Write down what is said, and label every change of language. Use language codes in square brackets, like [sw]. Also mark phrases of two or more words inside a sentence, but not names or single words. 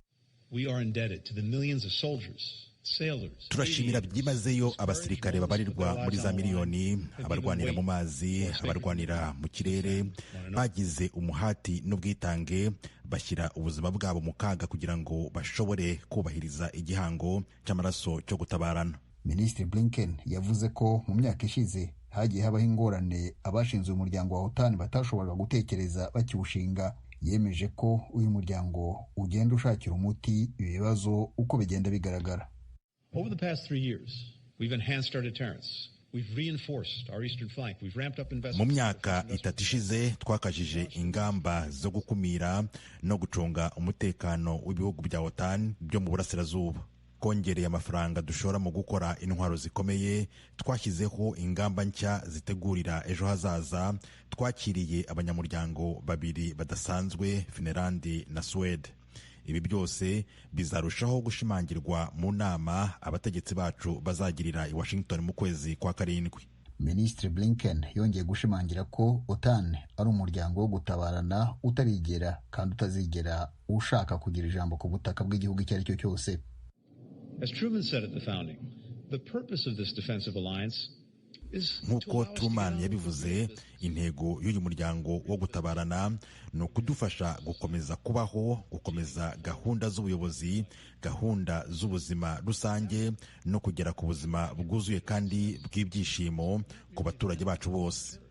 [rw] Turashimira byimazeyo abasirikare babarirwa muri za miliyoni, abarwanira mu mazi, abarwanira mu kirere, bagize umuhati n'ubwitange, bashyira ubuzima bwabo mu kaga kugira ngo bashobore kubahiriza igihango cy'amaraso cyo gutabarana. Minisitiri Blinken yavuze ko mu myaka ishize hagiye habaho ingorane abashinze umuryango wa OTAN batashoboraga gutekereza bakiwushinga. Yemeje ko uyu muryango ugenda ushakira umuti ibibazo uko bigenda bigaragara. [en] Over the past 3 years, we've enhanced our deterrence. We've reinforced our eastern flank. We've ramped up investment. [rw] Mu myaka 3 ishize twakajije ingamba zo gukumira no gucunga umutekano w'ibihugu bya OTAN byo mu burasirazuba. Kongereye amafaranga dushora mu gukora intwaro zikomeye, twashyizeho ingamba nshya zitegurira ejo hazaza, twakiriye abanyamuryango 2 badasanzwe, Finland na Sweden. Ibi byose bizarushaho gushimangirwa mu nama abategetsi bacu bazagirira i Washington mu kwezi kwa karindwi. Minisitiri Blinken yongeye gushimangira ko OTAN ari umuryango wo gutabarana utarigera kandi utazigera ushaka kugira ijambo ku butaka bw'igihugu icyo ari cyo cyose. [en] As Truman said at the founding, the purpose of this defensive alliance [rw] nk'uko Truman yabivuze, intego y'uyu muryango wo gutabarana ni ukudufasha gukomeza kubaho, gukomeza gahunda z'ubuyobozi, gahunda z'ubuzima rusange no kugera ku buzima bwuzuye kandi bw'ibyishimo ku baturage bacu bose.